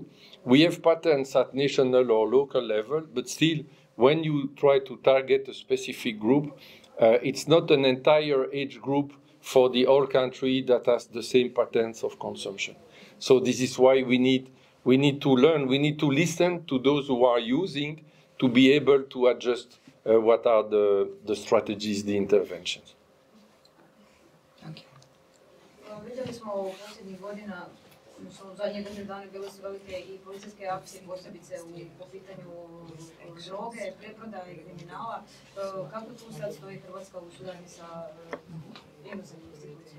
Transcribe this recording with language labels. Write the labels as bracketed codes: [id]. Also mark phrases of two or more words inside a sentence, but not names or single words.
[en] We have patents at national or local level, but still, when you try to target a specific group, it's not an entire age group for the whole country that has the same patterns of consumption. So this is why we need to learn, we need to listen to those who are using to be able to adjust what are the strategies, the interventions. [hr] Vidjeli smo u posljednjih godina, u zadnjih 10 dana bile su velike i policijske akcije, posebice po pitanju droge, preprodaje i kriminala. Kako tu sad stoji Hrvatska u suradnji sa inozemnim institucijama?